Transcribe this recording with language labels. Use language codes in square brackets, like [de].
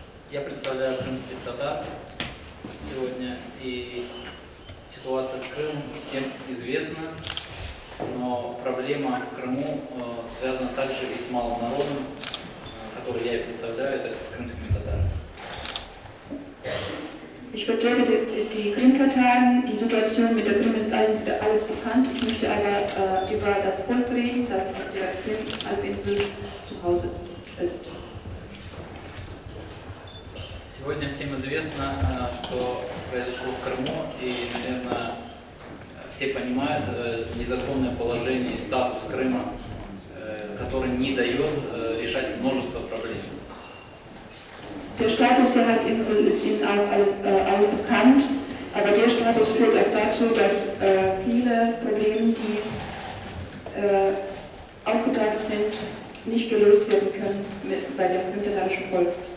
[ru] Я представляю крымских татар сегодня, и ситуация с Крымом всем известна, но проблема в Крыму связана также и с малым народом, который я и представляю, это с крымскими татарами. [de] Ich vertrete die Krim-Tataren. Die Situation mit der Krim ist alles bekannt. Ich möchte aber über das Volk reden, das auf der Krim-Halbinsel zu Hause ist. [ru] Сегодня всем известно, что произошло в Крыму, и, наверное, все понимают незаконное положение и статус Крыма, который не дает решать множество проблем. [de] Der Status der Halbinsel ist Ihnen auch alles bekannt, aber der Status führt auch dazu, dass viele Probleme, die aufgetaucht sind, nicht gelöst werden können bei dem krimtatarischen Volk.